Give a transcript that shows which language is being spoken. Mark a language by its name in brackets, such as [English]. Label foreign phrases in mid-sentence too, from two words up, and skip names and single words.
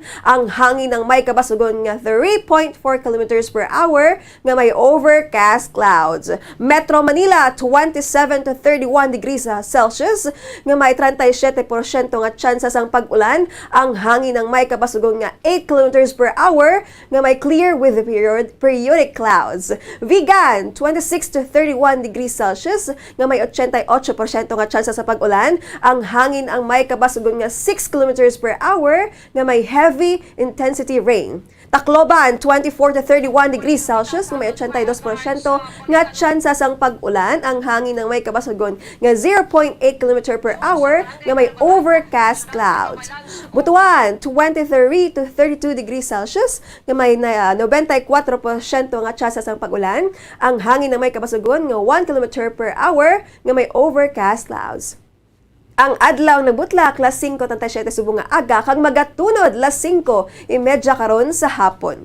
[Hiligaynon] Ang hangin ng may kabasugon nga [English] 3.4 km per hour [Hiligaynon] nga may [English] overcast clouds. [Hiligaynon] Metro Manila [English] 27 to 31 degrees Celsius [Hiligaynon] nga may 37% nga tsansa sang pag-ulan. Ang hangin ng may kabasugon nga [English] 8 km per hour [Hiligaynon] nga may [English] clear with periodic clouds. [Hiligaynon] Vigan, [English] 26 to 31 degrees Celsius [Hiligaynon] nga may 88% nga tsansa sa pag-ulan. Ang hangin ang may kabasugon nga [English] 6 km per hour [Hiligaynon] nga may [English] heavy intensity rain. [Hiligaynon] Tacloban, [English] 24 to 31 degrees Celsius [Hiligaynon] nga may 82% nga tsansa sang pag-ulan. Ang hangin ng may kabasugon nga [English] 0.8 km per hour [Hiligaynon] nga may [English] overcast clouds. [Hiligaynon] Butuan, [English] 23 to 32 degrees Celsius [Hiligaynon] nga may 94% nga tsansa sang pag-ulan. Ang hangin ng may kabasugon nga [English] 1 km per hour [Hiligaynon] nga may [English] overcast clouds. [Hiligaynon] Ang adlaw ng butlak, las 5:37 subong nga aga, kag magatunod, las 5:30 karon sa hapon.